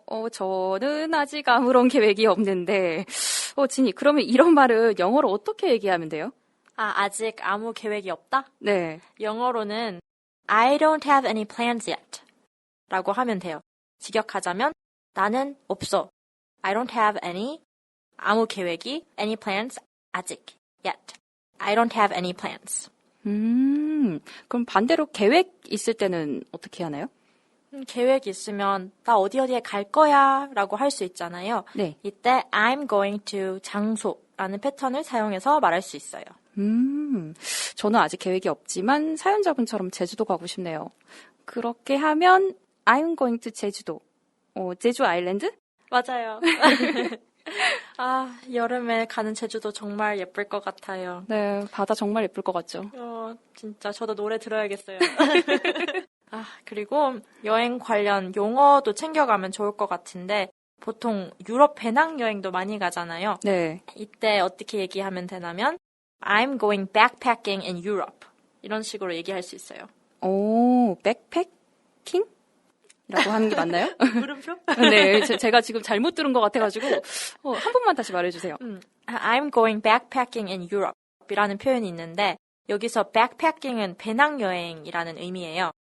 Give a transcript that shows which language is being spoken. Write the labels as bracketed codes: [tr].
[ko] 저는 아직 아무런 계획이 없는데. 진이, 그러면 이런 말은 영어로 어떻게 얘기하면 돼요? 아직 아무 계획이 없다? 네. 영어로는 [en] I don't have any plans yet [ko] 라고 하면 돼요. 직역하자면 나는 없어. [en] I don't have any, [ko] 아무 계획이, [en] any plans, [ko] 아직, [en] yet. I don't have any plans. [ko] 그럼 반대로 계획 있을 때는 어떻게 하나요? 계획 있으면 나 어디에 갈 거야 라고 할 수 있잖아요. 네. 이때 [en] I'm going to [ko] 장소라는 패턴을 사용해서 말할 수 있어요. 저는 아직 계획이 없지만 사연자분처럼 제주도 가고 싶네요. 그렇게 하면 [en] I'm going to [ko] 제주도. 제주 아일랜드? 맞아요. 여름에 가는 제주도 정말 예쁠 것 같아요. 네, 바다 정말 예쁠 것 같죠. 진짜 저도 노래 들어야겠어요. 그리고 여행 관련 용어도 챙겨가면 좋을 것 같은데 보통 유럽 배낭여행도 많이 가잖아요. 네. 이때 어떻게 얘기하면 되냐면 [en] I'm going backpacking in Europe. [ko] 이런 식으로 얘기할 수 있어요. 백패킹? 라고 하는 게 맞나요? 물음표? 네, 제가 지금 잘못 들은 것 같아가지고 한 번만 다시 말해주세요. [en] I'm going backpacking in Europe [ko] 이라는 표현이 있는데 여기서 backpacking은 배낭여행이라는 의미예요.